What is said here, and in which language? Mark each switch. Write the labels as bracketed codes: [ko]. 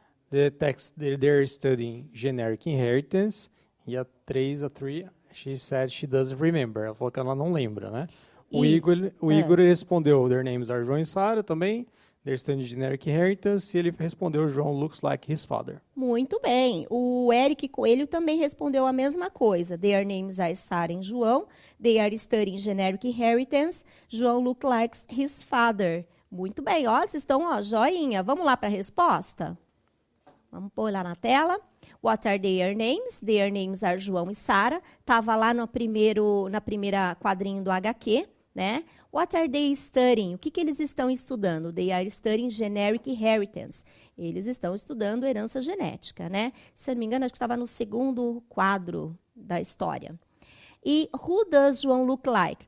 [en] The text, they're studying generic inheritance. [pt] E a 3, [en] she said she doesn't remember. [pt] Ela falou que ela não lembra, né? O Igor respondeu: [en] Their names are [pt] João e Sara também. [en] They're studying generic inheritance. [pt] E ele respondeu: [en] João looks like his father. [pt] Muito bem. O Eric Coelho também respondeu a mesma coisa. [en] Their names are Sara e João. They are studying generic inheritance. João looks like his father. [pt] Muito bem. Ó, vocês estão, ó, joinha. Vamos lá para a resposta? Vamos pôr lá na tela. [en] What are their names? Their names are João e Sara. [pt] Estava lá na primeira quadrinho do HQ, né? [en] What are they studying? [pt] O que eles estão estudando? [en] They are studying generic inheritance. [pt] Eles estão estudando herança genética, né? Se eu não me engano, acho que estava no segundo quadro da história. [en] E who does João look like?